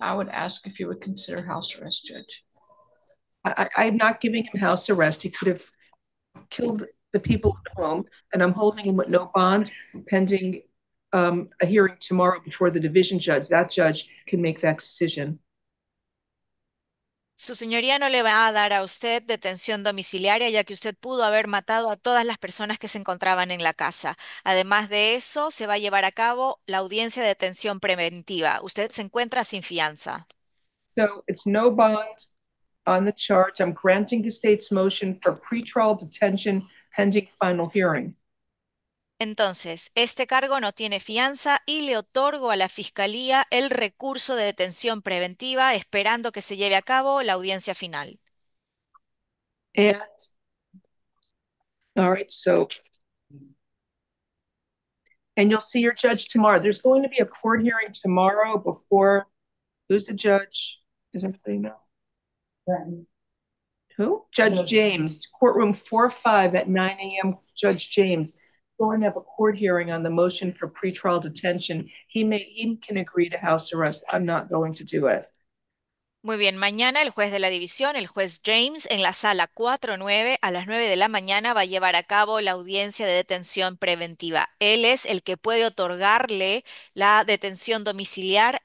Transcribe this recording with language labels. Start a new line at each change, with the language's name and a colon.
English: I would ask if you would consider house arrest, Judge. I'm not giving him house arrest. He could have killed the people at home, and I'm holding him with no bond pending a hearing tomorrow before the division judge. That judge can make that decision.
Spanish: Su señoría no le va a dar a usted detención domiciliaria, ya que usted pudo haber matado a todas las personas que se encontraban en la casa. Además de eso, se va a llevar a cabo la audiencia de detención preventiva. Usted se encuentra sin fianza.
English: So it's no bond on the charge. I'm granting the state's motion for pretrial detention pending final hearing.
Spanish: Entonces, este cargo no tiene fianza y le otorgo a la Fiscalía el recurso de detención preventiva esperando que se lleve a cabo la audiencia final.
English: And, all right, so, and you'll see your judge tomorrow. There's going to be a court hearing tomorrow before, who's the judge? Is everybody know? Who? Judge James, courtroom 4-5 at 9 a.m. Judge James. Going to have a court hearing on the motion for pretrial detention. He can agree to house arrest. I'm not going to do it.
Spanish: Muy bien, mañana el juez de la división, el juez James, en la sala 4-9 a las 9 de la mañana va a llevar a cabo la audiencia de detención preventiva. Él es el que puede otorgarle la detención domiciliar.